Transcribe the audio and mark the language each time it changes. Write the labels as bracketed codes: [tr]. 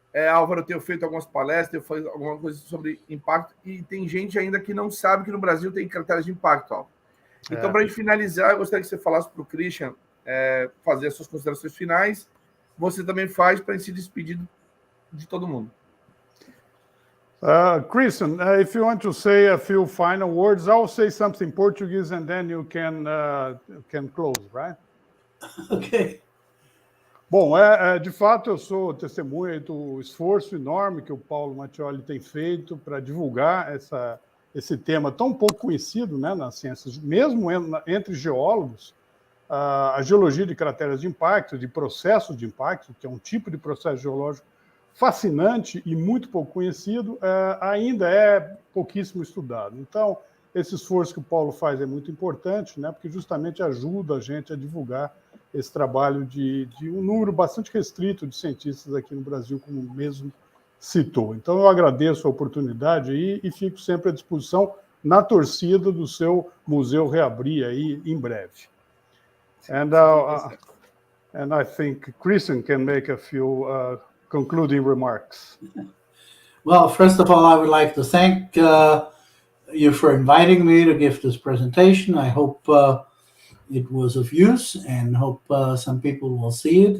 [pt] Álvaro, eu tenho feito algumas palestras, tenho feito alguma coisa sobre impacto, e tem gente ainda que não sabe que no Brasil tem crateras de impacto, Álvaro. Então, para a gente finalizar, eu gostaria que você falasse para o Christian fazer as suas considerações finais. Você também faz para a gente se despedir de todo mundo. [en] Christian, if you want to say a few final words, I'll say something in Portuguese and then you can close, right? Ok. [pt] Bom, de fato, eu sou testemunha do esforço enorme que o Paulo Mattioli tem feito para divulgar esse tema tão pouco conhecido, né, nas ciências, mesmo entre geólogos. A geologia de crateras de impacto, de processos de impacto, que é um tipo de processo geológico fascinante e muito pouco conhecido, ainda é pouquíssimo estudado. Então, esse esforço que o Paulo faz é muito importante, né, porque justamente ajuda a gente a divulgar esse trabalho de um número bastante restrito de cientistas aqui no Brasil, como mesmo citou. Então, eu agradeço a oportunidade aí e fico sempre à disposição na torcida do seu museu reabrir aí em breve. [en] And I think Christian can make a few concluding remarks. Well, first of all, I would like to thank you for inviting me to give this presentation. I hope it was of use and hope some people will see it.